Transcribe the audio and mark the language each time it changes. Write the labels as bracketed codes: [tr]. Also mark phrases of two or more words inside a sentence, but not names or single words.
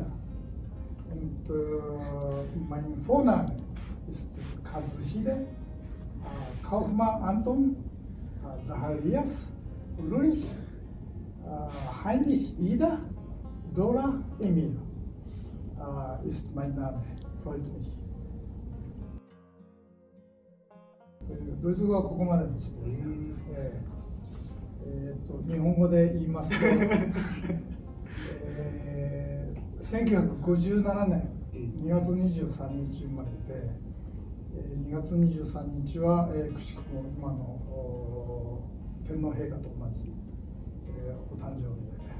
[de] Und mein Vorname ist Kazuhide, Kaufmann Anton, Zacharias, Ulrich, Heinrich Ida, Dora Emil ist mein Name. Freut mich. [ja] ドイツ語はここまでにして、日本語で言いますと、1957年2月23日生まれて、2月23日は、くしくも今の天皇陛下と同じ、お誕生日